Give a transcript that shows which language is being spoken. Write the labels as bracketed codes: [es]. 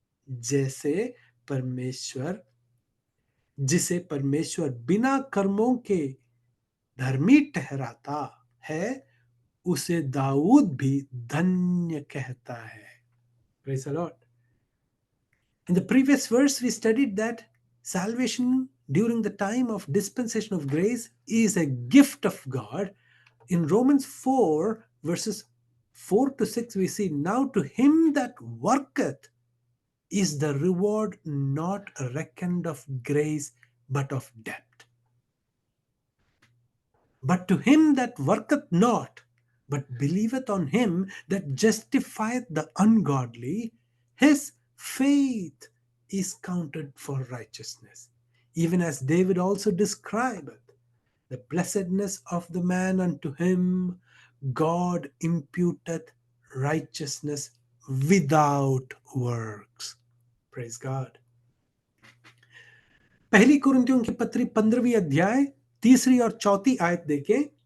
[hi] जैसे परमेश्वर जिसे परमेश्वर बिना कर्मों के धर्मी ठहराता है, उसे दाऊद भी धन्य कहता है। [en] Praise the Lord. In the previous verse, we studied that salvation during the time of dispensation of grace is a gift of God. In Romans 4, verses 4 to 6, we see, now to him that worketh is the reward not reckoned of grace, but of debt. But to him that worketh not, but believeth on him that justifieth the ungodly, his faith is counted for righteousness. Even as David also describeth the blessedness of the man, unto him God imputeth righteousness without works. Praise God. [hi] पहली कुरिन्थियों की पत्री 15वीं अध्याय 3 और 4 आयत देखें।